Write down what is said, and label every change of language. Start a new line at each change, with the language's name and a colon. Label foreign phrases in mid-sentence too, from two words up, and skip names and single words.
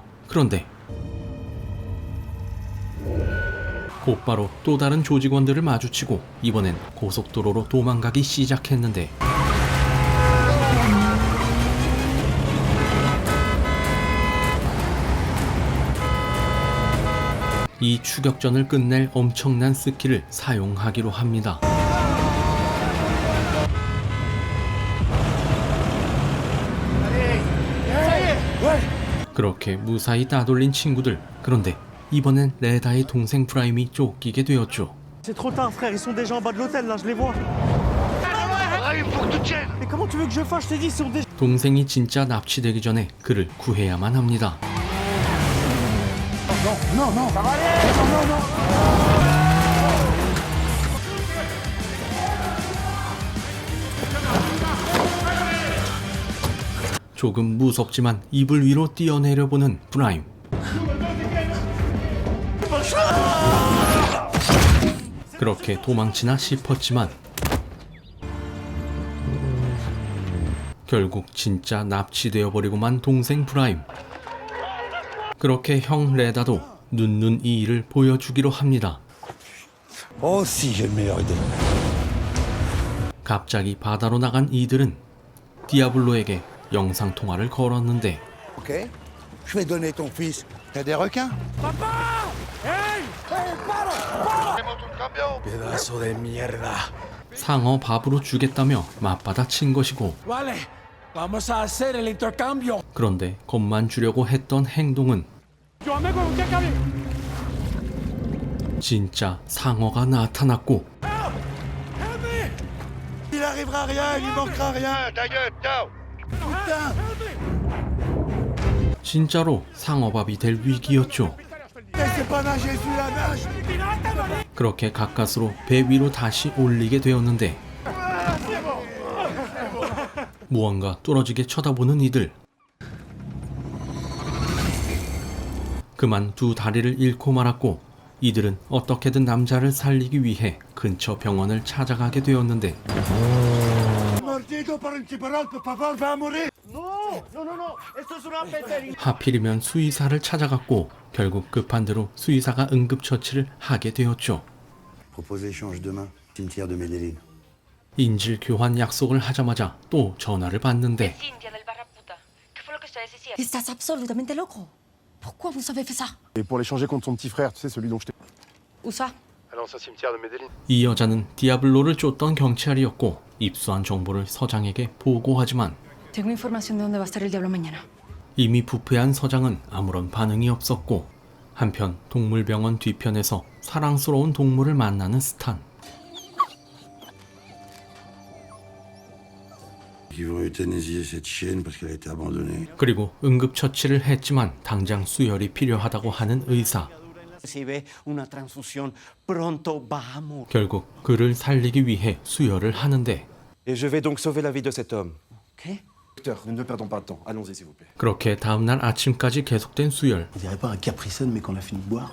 Korean: 그런데 곧바로 또 다른 조직원들을 마주치고 이번엔 고속도로로 도망가기 시작했는데 이 추격전을 끝낼 엄청난 스킬을 사용하기로 합니다. 그렇게 무사히 따돌린 친구들. 그런데 이번엔 레다의 동생 프라임이 쫓기게 되었죠.
French: C'est trop tard, frère, ils sont déjà en bas de l'hôtel, là, je les vois. Mais comment tu veux que je fasse? Je t'ai dit, ils sont déjà...
Korean: 동생이 진짜 납치되기 전에 그를 구해야만 합니다. 조금 무섭지만 이불 위로 뛰어내려보는 프라임. 그렇게 도망치나 싶었지만 결국 진짜 납치되어 버리고만 동생 프라임. 그렇게 형 레다도 눈눈 이 일을 보여주기로 합니다.
French: Oh si, j'ai une meilleure idée.
Korean: 갑자기 바다로 나간 이들은 디아블로에게 영상통화를 걸었는데
French: Ok. Je vais donner ton fils. T'as des requins?
Spanish: Pedazo de mierda.
Korean: 상어 밥으로 주겠다며 맞받아 친 것이고
Spanish: Vale, vamos a hacer el intercambio.
Korean: 그런데 겁만 주려고 했던 행동은 진짜 상어가 나타났고
French: Il arrivera rien, il manquera rien. Ta gueule, ciao. Putain.
Korean: 진짜로 상어밥이 될 위기였죠.
French: Laissez pas nager sous la nage.
Korean: 그렇게 가까스로 배 위로 다시 올리게 되었는데 무언가 뚫어지게 쳐다보는 이들. 그만 두 다리를 잃고 말았고 이들은 어떻게든 남자를 살리기 위해 근처 병원을 찾아가게 되었는데
Spanish: Mordido por un tiburón, por favor, va a morir.
Korean: 하필이면 수의사를 찾아갔고 결국 급한 대로 수의사가 응급처치를 하게 되었죠.
French: Proposez échange demain, cimetière de Medellín.
Korean: 인질 교환 약속을 하자마자 또 전화를 받는데
Spanish: Estás absolutamente loco.
French: Pourquoi vous avez fait ça? Et pour l'échanger contre son petit frère, tu sais, celui dont je t'ai... Où ça? À l'ancien cimetière de Medellín.
Korean: 이 여자는 디아블로를 쫓던 경찰이었고 입수한 정보를 서장에게 보고하지만
Spanish: Tengo información de dónde va a estar el diablo mañana.
Korean: 이미 부패한 서장은 아무런 반응이 없었고 한편 동물병원 뒤편에서 사랑스러운 동물을 만나는 스탄.
French: Ils vont euthanasier cette chienne parce qu'elle a été abandonnée.
Korean: 그리고 응급처치를 했지만 당장 수혈이 필요하다고 하는 의사.
Spanish: Recibe una transfusión, pronto vamos.
Korean: 결국 그를 살리기 위해 수혈을 하는데
French: Et je vais donc sauver la vie de cet homme.
Spanish: ¿Qué?
French: Docteur, ne perdons pas de temps. Allons-y, s'il vous plaît.
Korean: 그렇게 다음날 아침까지 계속된 수혈.
French: On dirait pas un Capri-Sun, mais qu'on a fini de boire.